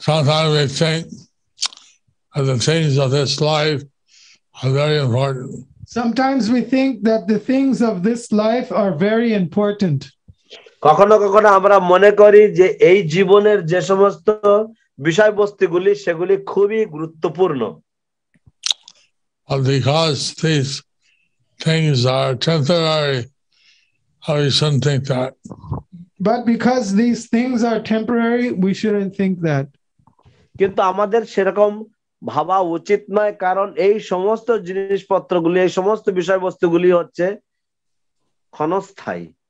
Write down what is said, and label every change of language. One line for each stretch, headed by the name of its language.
English: Sometimes we think that the things of this life are very important. Sometimes we think that the things of this life are very important.
Bangla: কখনো কখনো আমরা মনে করি যে এই জীবনের যে সমস্ত বিষয়বস্তুগুলি সেগুলি খুবই গুরুত্বপূর্ণ।
English: Because these things are temporary, we shouldn't think that. But because these things are temporary, we shouldn't think that.
Bangla: কিন্তু আমাদের সেরকম ভাবা উচিত নয়, কারণ এই সমস্ত জিনিসপত্রগুলি, এই সমস্ত বিষয়বস্তুগুলি হচ্ছে ক্ষণস্থায়ী।